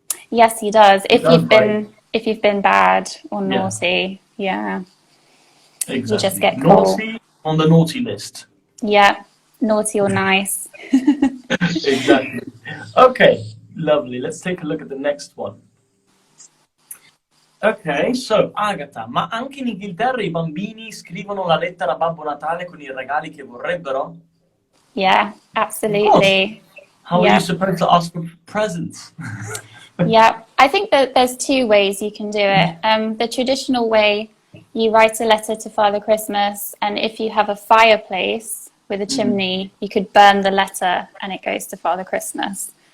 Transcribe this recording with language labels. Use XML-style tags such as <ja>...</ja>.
<en>Yes, he does. If you've been bad or Yeah. naughty, yeah. Exactly. You just get coal. Naughty on the naughty list. Yeah, naughty or nice. Exactly. Okay, lovely. Let's take a look at the next one.</en> <it>Ok, so Agatha, ma anche in Inghilterra i bambini scrivono la lettera a Babbo Natale con i regali che vorrebbero?</it> <en>Yeah, absolutely. How are you supposed to ask for presents? Yeah, I think that there's two ways you can do it. The traditional way, you write a letter to Father Christmas, and if you have a fireplace with a chimney, you could burn the letter and it goes to Father Christmas.</en>